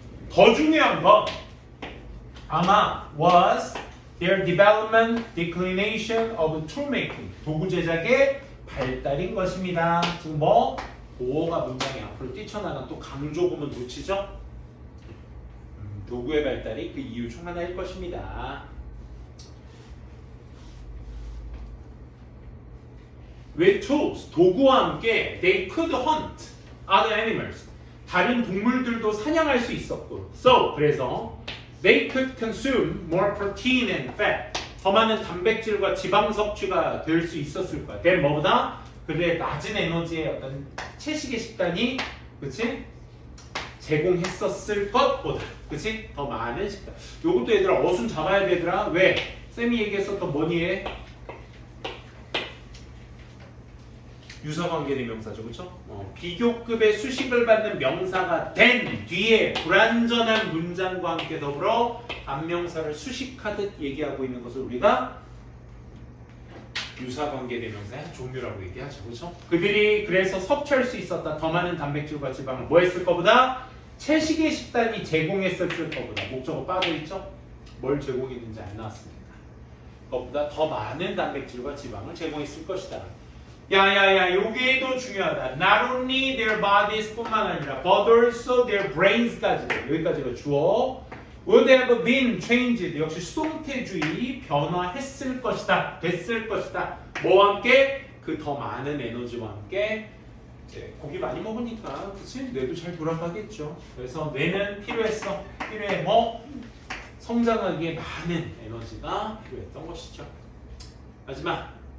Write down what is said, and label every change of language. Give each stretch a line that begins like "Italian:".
Korean: 더 중요한 건 아마
English: was their development, declination of tool making
Korean: 도구 제작의 발달인 것입니다. 지금 뭐? 보어가 문장에 앞으로 뛰쳐나간 또 강조구문 놓치죠? 도구의 발달이 그 이유 중 하나일 것입니다.
English: With tools,
Korean: 도구와 함께
English: they could hunt other animals.
Korean: 다른 동물들도 사냥할 수 있었고
English: So,
Korean: 그래서
English: they could consume more protein and fat.
Korean: 더 많은 단백질과 지방 섭취가 될 수 있었을 거야. then 뭐보다? 그들의 낮은 에너지의 어떤 채식의 식단이 그치? 제공했었을 것보다 그치? 더 많은 식단. 요것도 얘들아 어순 잡아야 되더라. 왜? 쌤이 얘기했었던 뭐니에? 유사관계 대명사죠. 그쵸? 비교급의 수식을 받는 명사가 된 뒤에 불완전한 문장과 함께 더불어 반명사를 수식하듯 얘기하고 있는 것을 우리가 유사관계 대명사의 종류라고 얘기하죠. 그렇죠? 그들이 그래서 섭취할 수 있었다. 더 많은 단백질과 지방을 뭐 했을 거보다? 채식의 식단이 제공했을 거보다. 목적어 빠져있죠? 뭘 제공했는지 안 나왔습니다. 그것보다 더 많은 단백질과 지방을 제공했을 것이다. 야야야 요게도 중요하다.
English: Not only their bodies
Korean: 뿐만 아니라
English: but also their brains까지.
Korean: 여기까지가 주어.
English: would have been changed.
Korean: 역시 수동태주의 변화했을 것이다. 됐을 것이다. 뭐와 함께? 그 더 많은 에너지와 함께 이제 고기 많이 먹으니까 그치? 뇌도 잘 돌아가겠죠. 그래서 뇌는 필요했어. 필요해 뭐? 성장하기에 많은 에너지가 필요했던 것이죠. 마지막.